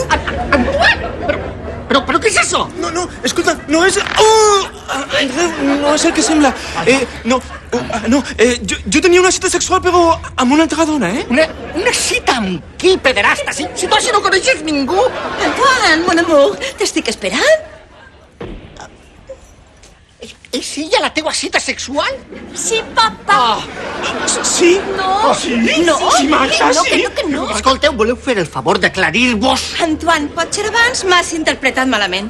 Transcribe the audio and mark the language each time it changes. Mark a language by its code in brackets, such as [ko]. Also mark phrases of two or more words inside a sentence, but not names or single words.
[ca] Antoine! Però què és això? No, escolta, no és... Oh! Andreu, no és el que sembla. Jo tenia una cita sexual, però amb una altra dona, eh? Una cita amb qui, pederasta? Si tu així no coneixes ningú. [fr] Antoine, mon amour, [ca] t'estic esperant. És ella la teua cita sexual? Sí, papa. Sí? No. Sí? No. Sí, Marta, sí. Que no. Escolteu, voleu fer el favor d'aclarir-vos? Antoine, potser abans m'has interpretat malament.